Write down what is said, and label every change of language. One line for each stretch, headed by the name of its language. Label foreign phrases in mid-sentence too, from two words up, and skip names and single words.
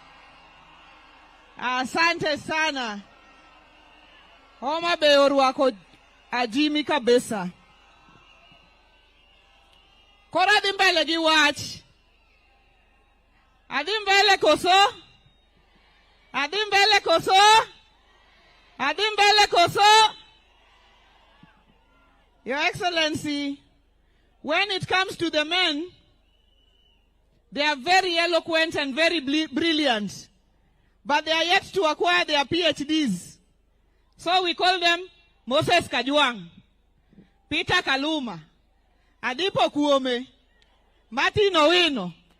Swahili: Asante sana.
Luo (Kenya and Tanzania): Homa Bay orwako ajimi kabisa. Kora dhi mbele gi wach. Adhi mbele koso? Adhi mbele koso? Adhi mbele koso?
English: Your Excellency, when it comes to the men, they are very eloquent and very brilliant, but they are yet to acquire their PhDs. So we call them Moses Kajwang, Peter Kaluma, Adipo Kuome, Martin Owino.